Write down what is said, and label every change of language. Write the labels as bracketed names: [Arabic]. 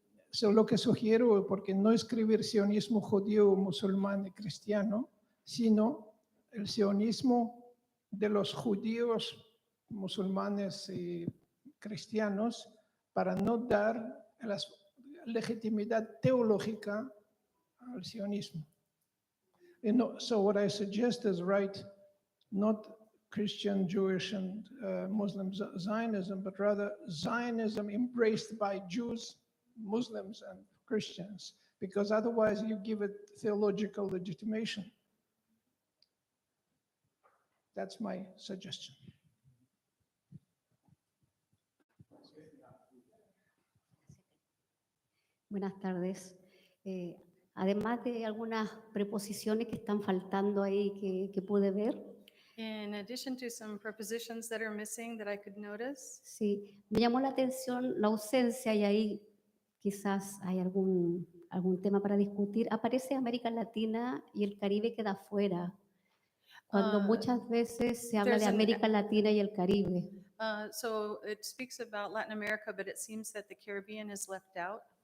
[Spanish] So lo que sugiero, porque no escribir sionismo judío, musulmán y cristiano, sino el sionismo de los judíos, musulmanes y cristianos, para no dar la legitimidad teológica al sionismo. [English] So what I suggest is write not Christian, Jewish, and Muslim Zionism, but rather Zionism embraced by Jews, Muslims, and Christians, because otherwise you give it theological legitimation. That's my suggestion. [Spanish] Buenas tardes. Además de algunas preposiciones que están faltando ahí que pude ver, [English] In addition to some prepositions that are missing that I could notice, [Spanish] sí, me llamó la atención la ausencia y ahí quizás hay algún tema para discutir. Aparece América Latina y el Caribe queda fuera, cuando muchas veces se habla de [English] there's an- [Spanish] América Latina y el Caribe. [English] So it speaks about Latin America, but it seems that the Caribbean is left out.